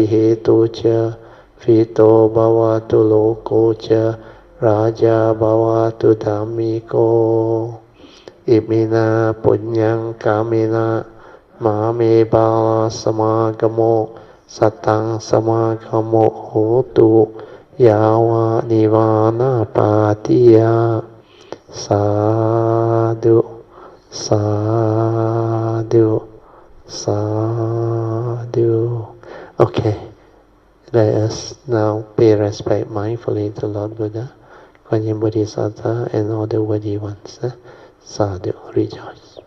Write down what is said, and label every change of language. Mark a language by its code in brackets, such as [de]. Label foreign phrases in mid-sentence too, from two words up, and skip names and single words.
[pi] Hetu Cha Fito Bhavatu Loko Cha Raja Bhavatu Dhammiko Imina Punyang Kamina Mame Bala Samagamo Satang Samagamo Hotu Yawa Nivana Patiya Sadhu Sadhu Sadhu. [en] Okay, let us now pay respect mindfully to Lord Buddha. Kuan Yin Bodhisattva and all the worthy ones. Sadhu, rejoice.